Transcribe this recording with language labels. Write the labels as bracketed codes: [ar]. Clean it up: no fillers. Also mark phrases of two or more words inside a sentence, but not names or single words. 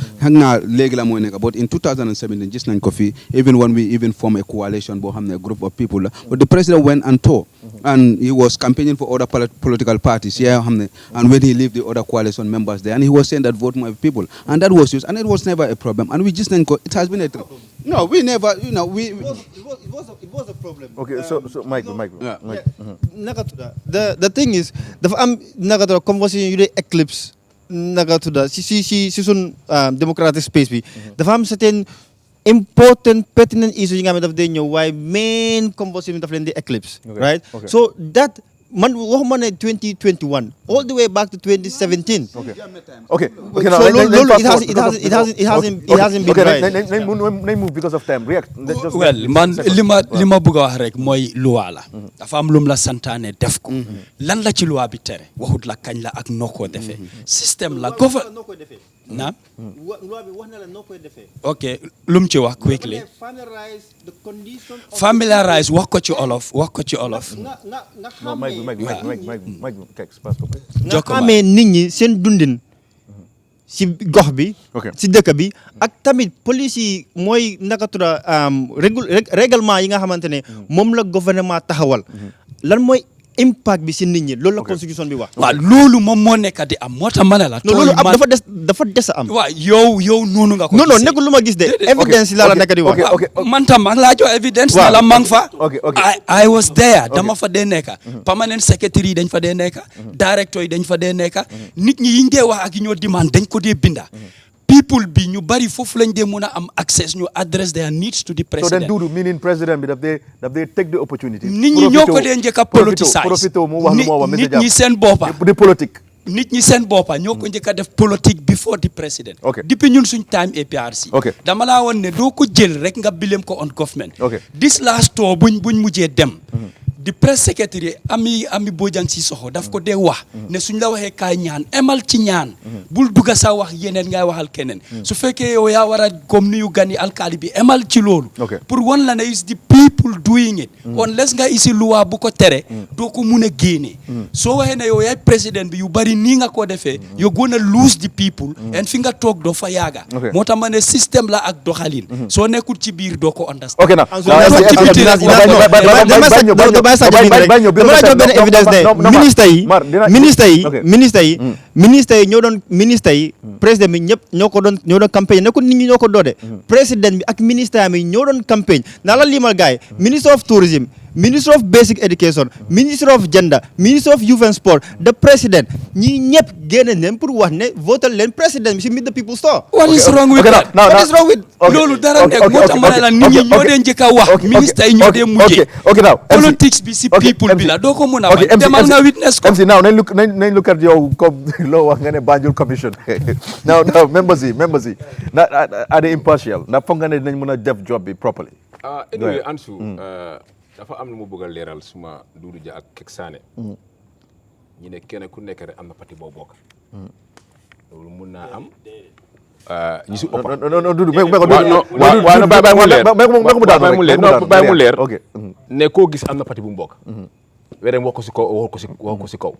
[en] But in 2017, just like coffee, even when we form a coalition, a group of people, but the president went and toured, and he was campaigning for other political parties, and when he left the other coalition members there, and he was saying that vote my people, and that was used, and it was never a problem, and we just think it has been a no, we never, it was a problem. Okay, so Michael. The thing is, the conversation you eclipse [wo] si sun [en] democratic space [wo] bi dafa am [en] certain important pertinent issues [wo] yi nga xam ne daf day ñëw waaye [en] main conversation [wo] daf leen di [en] eclipse, right? So that [wo] man waxuma ne [en] 2021 all the way back to 2017. Okay. So it hasn't been right. Nañ move because of time. React. Well, [wo] man li ma bëgg a wax rek mooy loi la. Dafa am lum la santaane def ko. Lan la ci loi bi tere waxut la kañ la ak noo ko defee. Système la naam. ok lum ci wax quickly. Familiarize wax ko ci olof. nga xamee nit ñi seen dundin si gox bi si dëkk bi ak tamit police yi mooy naka tudda règlement yi nga xamante ne moom la gouvernement taxawal lan mooy impact bi si nit ñi loolu la constitution bi wax. waaw loolu moom moo nekk di am moo tax ma ne la. non loolu dafa des a am. waaw yow noonu nga ko non non nekkul lu ma gis de. evidence la nekk di wax. man tam maa ngi laa jox evidence. ne la maa ngi fa. [en] I was there [wo] dama fa dee nekk. [en] permanent secretary [wo] yi dañ fa dee nekk. directeur yi dañ fa dee nekk. nit ñi yiñ dee wax ak ñoo demande dañ ko dee binda. people bi ñu bari foofu lañ dee mën a am access ñu [en] address their needs to the president. so then Dudu meaning president [wo] bi daf [en] they take the opportunity. [wo] nit ñi ñoo ko dee njëkk a politicize. nit ñi seen boppa di politique. nit ñi seen boppa ñoo ko njëkk a def politique [en] before the president. [wo] depuis ñun suñ time APRC. dama laa woon ne doo ko jël rek nga bilem ko [en] on government. this last tour [wo] buñ mujjee dem. di press secretary ami Bojang Sissoho daf ko dee wax ne suñ la waxee kaay ñaan emal ci ñaan bul dugga sa wax yeneen ngay waxal keneen su fekkee yow yaa war a comme nuyu gani alkaali bi emal ci loolu pour wan la ne [en] is the people doing it [wo] unless nga isi luwa bu ko tere doo ko mun a génne soo waxee ne yow yaay président bi yu bari nii nga ko defee [en] you're gonna lose the people and [wo] fi nga toog doo fa yaaga moo tax ma ne système la ak doxalin soo nekkul ci biir doo ko understand ministre yi président bi ñëpp ñoo doon campagne ne ko nit ñi ñoo ko doode président bi ak ministre yi ñoo doon campagne naa la limal gaay ministre [en] of tourism Minister of Basic Education, Minister of Gender, Minister of Youth and Sport, the President, [wo] ñi ñëpp génne nañ pour wax ne votal leen President bi si [en] meet the people store. What is wrong with that? What is wrong with [wo] loolu dara nekk moo tax ma ne la nit ñi ñoo dee njëkk a wax ministre yi ñoo dee mujjee. Politics bi si people bi la doo ko mën a wax demal nga witness ko. MC now nañ look at yow comme loo wax nga ne Banjul Commission now members yi [en] are they impartial [wo] ndax foog nga ne dinañ mën a def job bi properly. Anyway Ansu dafa am lu mu bëgg a leeral suma Doudou Dia ak Kek Sané ñu ne kenn ku nekk rek am na parti boo bokk loolu mun naa am ñu si ëpp non Doudou bàyyi mu leer ne koo gis am na parti bu mu bokk wéré wax ko si kaw